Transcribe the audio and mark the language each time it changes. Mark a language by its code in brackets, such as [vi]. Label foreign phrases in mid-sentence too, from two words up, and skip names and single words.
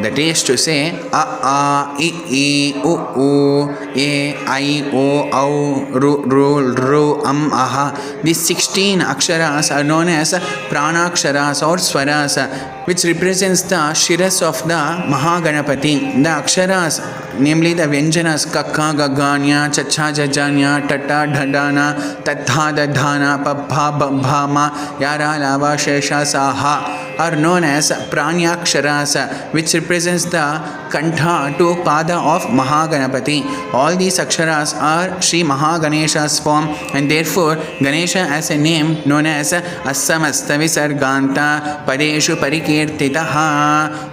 [en] That is to say a, I, u, e, I, o, au, ru, aha. These 16 aksharas are known as pranaksharas or swaras, which represents the shiras of the Mahaganapati. The aksharas, namely the vyanjanas [sa] kakka gaganya, chacha jajanya, tata dhadana, tatha dadhana, pabha babhama, yara lava shesha saha [en] are known as pranyaksharas, which represents the kantha to pada of Mahaganapati. All these aksharas are Sri Mahaganesha's form, and therefore Ganesha has a name known as [sa] Asamasta Visarganta Padeshu Parikirtitaha.